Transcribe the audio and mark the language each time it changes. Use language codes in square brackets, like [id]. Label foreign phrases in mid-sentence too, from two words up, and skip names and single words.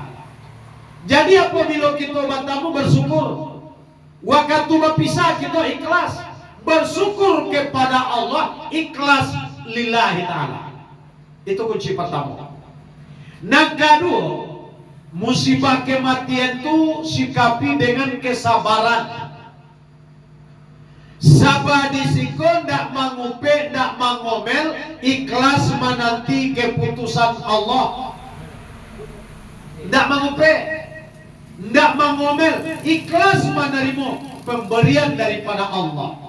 [id] Jadi apabila kita bertemu bersyukur, waktu berpisah kita ikhlas, bersyukur kepada Allah, ikhlas [ar] لله تعالى. [id] Itu kunci pertama. Nah kedua, musibah kematian itu sikapi dengan kesabaran. [min] Sabar disiko, ndak mangupe, ndak mangomel, [id] ikhlas menanti keputusan Allah. [min] Ndak mangupe, ndak mangomel, [id] ikhlas menerima pemberian daripada Allah.